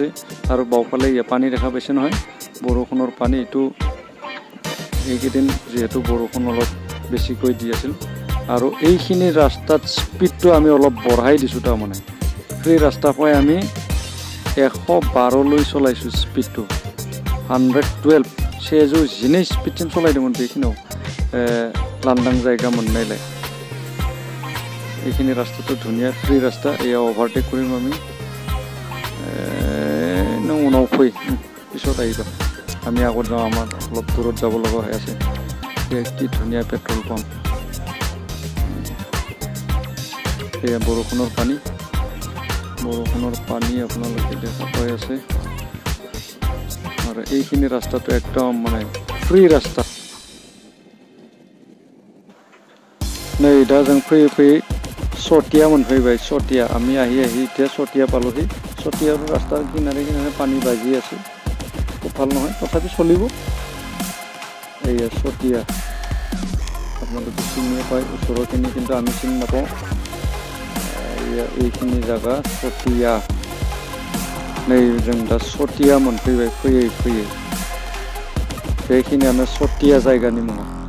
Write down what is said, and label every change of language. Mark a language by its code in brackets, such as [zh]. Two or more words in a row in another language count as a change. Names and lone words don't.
[as] আৰু বাওঁফালে পানী দেখা পাইছে নহয় বৰষুণৰ পানী এইটো এইকেইদিন যিহেতু বৰষুণ অলপ বেছিকৈ দি আছিল আৰু এইখিনি ৰাস্তাত স্পীডটো আমি অলপ বঢ়াই দিছোঁ তাৰমানে ফ্ৰী ৰাস্তা পাই আমি 112লৈ চলাইছোঁ স্পীডটো 112 [brx] सेजौ जिनै स्पीडजों सलायदोंमोन बेखिनियाव लांदां जायगा मोननायलाय [as] এইখিনি ৰাস্তাটো ধুনীয়া ফ্ৰী ৰাস্তা এয়া অভাৰটেক কৰিম আমি [brx] नों उनाव फै [as] পিছত আহিবা আমি আগত যাওঁ আমাৰ অলপ দূৰত যাব লগা হৈ আছে কি ধুনীয়া পেট্ৰল পাম্প এয়া বৰষুণৰ পানী আপোনালোকে দেখা পাই আছে আৰু এইখিনি ৰাস্তাটো একদম মানে ফ্ৰী ৰাস্তা [brx] नै दा जों फैयै फैयै सटिया मोनफैबाय सटिया [as] আমি আহি এতিয়া सटिया পালোহি सटियाৰ ৰাস্তাৰ কিনাৰে কিনাৰে পানী বাজি আছে খুব ভাল নহয় তথাপি চলিব এইয়া सटिया আপোনালোকে চিনি পায় ওচৰৰখিনি কিন্তু আমি চিনি নাপাওঁ এইখিনি জায়গা [brx] सटिया नै जों दा सटिया मोनफैबाय फैयै बेखिनियानो सटिया जायगानि मुङा